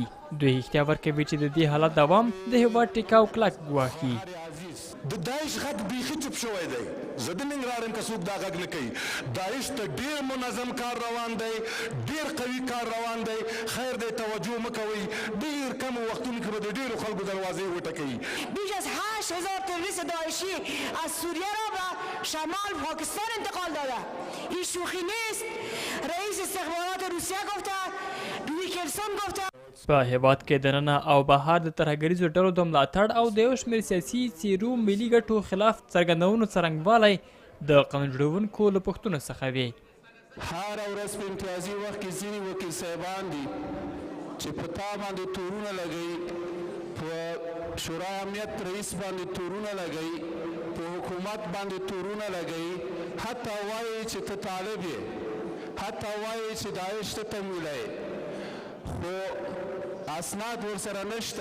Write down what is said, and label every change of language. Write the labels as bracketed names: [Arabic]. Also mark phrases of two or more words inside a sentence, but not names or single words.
[Pashto] دوی احتیا ورکوي چې د دې حالت دوام د هیواد ټیکاو کلک ګواښي. د داعش غږ بیخي چوپ شوی دی. زه د ننګرهار یم که څوک دا غږ نه کوي. داعش ته ډېر منظم کار روان دی، ډېر قوي کار روان دی. خیر دی توجه مه کوئ. ډېر کم وختونو کې به د ډېرو خلکو دروازې وټکوي. [Persian] بیش از 8000 تروریست داعشی از سوریه را به شمال پاکستان انتقال داده. این شوخی نیست. رئیس استخبارات روسیه گفته، ویکرسون گفته. [Pashto] په هیواد کې دننه او بهر د ترهګریزو ډلو د ملاتړ او د یو شمېر سیاسي څیرو ملي ګټو خلاف څرګندونو څرنګوالی د قانون جوړونکو له پوښتنو څخه وي. هره ورځ په امتیازي وخت کې ځینې وکیل صاحبان دي چې په تا باندې تورونه لګوي، په شورا امنیت رئیس باندې تورونه لګوي، په حکومت باندې تورونه لګوي، حتی وایي چې ته طالب یې، حتی وایي چې داعش ته تمویلی، خو اسناد ورسره نشته.